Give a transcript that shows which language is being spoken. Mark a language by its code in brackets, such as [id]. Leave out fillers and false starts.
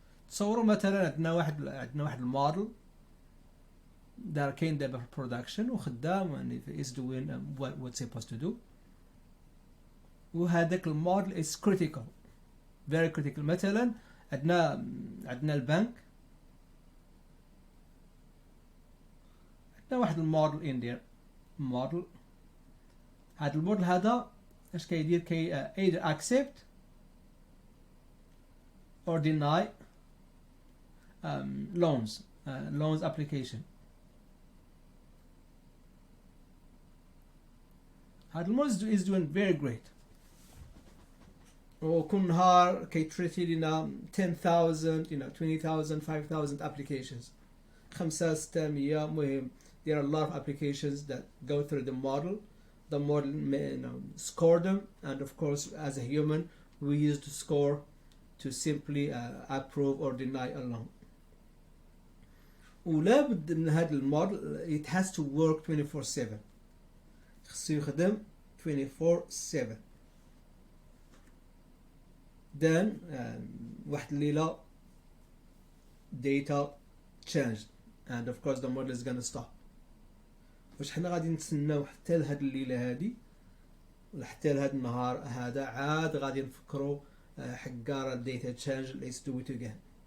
[ar] تصوروا مثلا عندنا واحد الموديل دار كاين دابا في البرودكشن وخدام يعني [en] is doing what supposed to do, [ar] وهذاك الموديل [en] is critical, very critical. [ar] مثلا عندنا البنك، عندنا واحد الموديل [en] in there model. [ar] هذا الموديل هذا اش كيدير؟ [en] either accept or deny loans application. [ar] هذا الموديل [en] is doing very great. [ar] وكل نهار كيتريتي لنا 10,000 20,000 5,000 applications، 500 600 مهم. [en] There are a lot of applications that go through the model. The model score them, and of course as a human we use the score to simply approve or deny a loan. [ar] ولا بد من هذا الموديل [en] it has to work 24/7، [ar] خصو يخدم 24/7. [en] then [ar] واحد الليلة [en] data changed and of course the model is gonna stop. [ar] واش حنا غادي نتسناو حتى لهاد الليلة هادي ولا حتى لهاد النهار هذا عاد غادي نفكروا حقارة [en] data change let's do it again.